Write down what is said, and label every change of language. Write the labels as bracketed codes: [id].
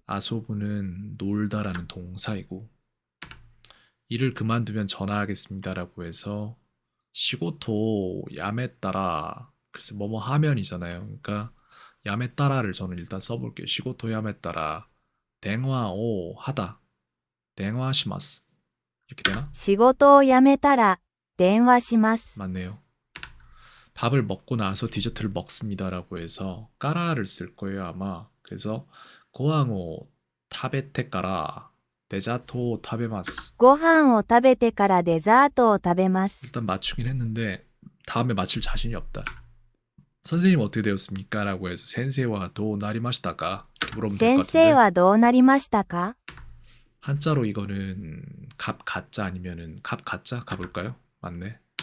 [ko] 아소부는 놀다라는 동사이고 일을 그만두면 전화하겠습니다라고 해서 [ja] 시고토 야메 따라 [ko] 글쎄 뭐뭐 하면이잖아요. 그러니까 야메 따라를 저는 일단 써볼게요. [ja] 시고토 야메 따라 댕화오 하다 댕화시마스 [ko] 이렇게 되나? [ja] 仕事を辞めたら電話します。 [ko] 맞네요. 밥을 먹고 나서 디저트를 먹습니다라고 해서 까라를 쓸 거예요 아마. [ja] 그래서 고항오 타베테까라 데자토 타베마스. ご飯を食べてからデザートを食べます。 [ko] 일단 맞추긴 했는데 다음에 맞출 자신이 없다. 선생님 어떻게 되었습니까? 라고 해서 [ja] 센세와 도 나리마시다가 [ko] 이렇게 물어보면 될 [ja] 先 [ko] 것 [ja] 生 [ko] 같은데 [ja] はどうなりましたか？ [ko] 한자로 이거는 갑 가짜 아니면은 갑 가짜 가볼까요? 맞네.